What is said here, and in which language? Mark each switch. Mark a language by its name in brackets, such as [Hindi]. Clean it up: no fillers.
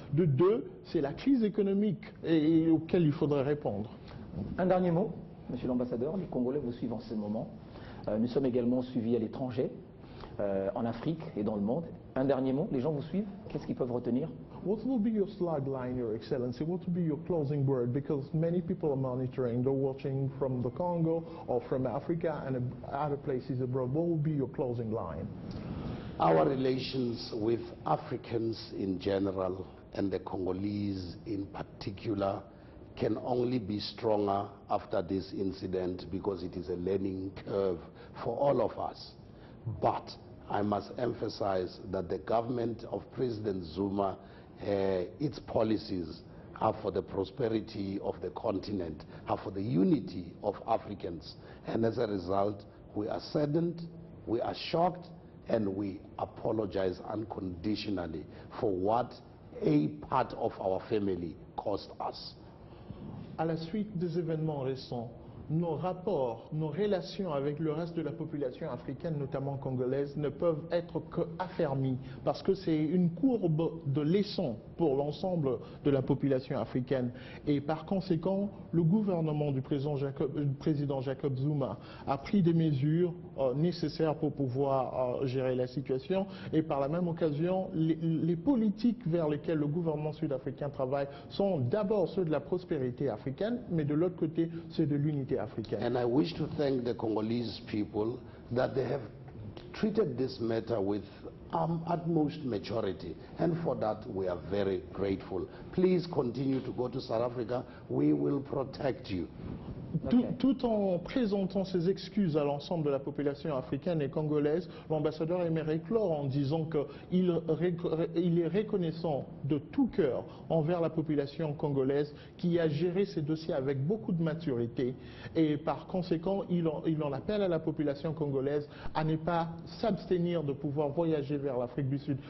[French] De 2, c'est la crise économique auquel il faudrait répondre. Un dernier mot, monsieur l'ambassadeur, les Congolais vous suivent en ce moment. Nous sommes également suivis à l'étranger, en Afrique et dans le monde. Un dernier mot, les gens vous suivent, qu'est-ce qu'ils peuvent retenir? [English] What will be your slagline, Your Excellency? What will be your closing word? Because many people are monitoring, they're watching from the Congo or from Africa and other places abroad. What will be your closing line? Our relations with Africans in general and the Congolese in particular can only be stronger after this incident because it is a learning curve for all of us. But I must emphasize that the government of President Zuma, its policies are for the prosperity of the continent, are for the unity of Africans. And as a result, we are saddened, we are shocked, and we apologize unconditionally for what a part of our family cost us. [French] À la suite des événements récents, nos rapports, nos relations avec le reste de la population africaine, notamment congolaise, ne peuvent être qu'affermis parce que c'est une courbe de leçon pour l'ensemble de la population africaine. Et par conséquent, le gouvernement du président Jacob Zuma a pris des mesures nécessaires pour pouvoir gérer la situation. Et par la même occasion, les politiques vers lesquelles le gouvernement sud-africain travaille sont d'abord ceux de la prospérité africaine, mais de l'autre côté, ceux de l'unité africaine. [English] And I wish to thank the Congolese people that they have treated this matter with utmost maturity, and for that we are very grateful. Please continue to go to South Africa. We will protect you. [French] Tout en présentant ses excuses à l'ensemble de la population africaine et congolaise, l'ambassadeur aimerait clore en disant qu'il est reconnaissant de tout cœur envers la population congolaise qui a géré ces dossiers avec beaucoup de maturité, et par conséquent il en appelle à la population congolaise à ne pas s'abstenir de pouvoir voyager vers l'Afrique du Sud.